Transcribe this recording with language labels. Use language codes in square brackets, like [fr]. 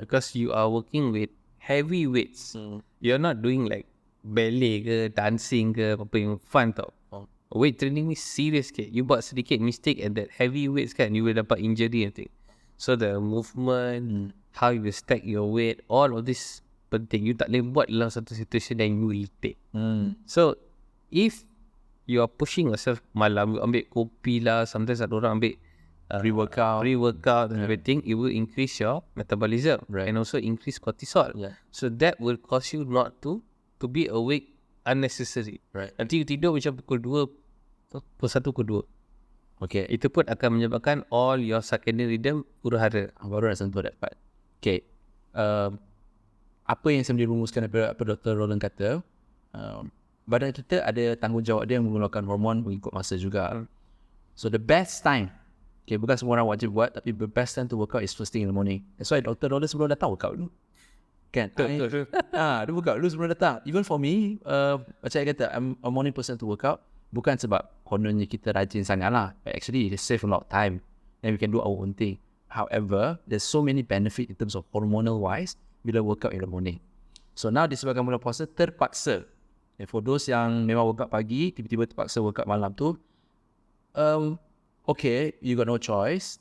[en] Because you are working with heavy weights. You're not doing like ballet ke, dancing ke, [ms] apa yang fun tau. [en] Weight training ni serious ke. You [ms] buat sedikit [en] mistake at that heavy weights kan, you will dapat injury and thing. So the movement, how you stack your weight, all of this penting. [ms] You tak boleh buat dalam satu situation yang you letih. [en] So if you are pushing yourself malam, you [ms] ambil kopi lah, [en] sometimes [ms] ada orang ambil [en] pre-workout and everything, it will increase your metabolism and also increase cortisol. So that will cause you not to be awake unnecessary. [ms] Nanti you tidur macam pukul 1, pukul 2. [en] Okay. [ms] Itu pun akan menyebabkan [en] all your circadian rhythm [ms] huru-hara. Baru nak sentuh [en] that part. [ms] Okay. Apa yang saya boleh rumuskan daripada apa Dr. Roland kata, badan kita ada tanggungjawab dia mengeluarkan hormon mengikut masa juga. [en] So the best time, okay, [ms] bukan semua orang wajib buat, tapi [en] the best time to work out is first thing in the morning. That's why Dr. Roland [ms] sebelum datang [en] work out dulu. Kan? [ms] Dia work out dulu sebelum datang. [en] Even for me, [ms] macam saya kata, [en] I'm a morning person to work out. [ms] Bukan sebab kononnya kita rajin sangat lah. [en] Actually, it save a lot of time. And we can do our own thing. However, there's so many benefit in terms of hormonal wise bila workout in the morning. So now [ms] disebabkan bulan puasa terpaksa. [en] And for those [ms] yang memang workout pagi, tiba-tiba terpaksa workout malam tu, okay, [en] you got no choice.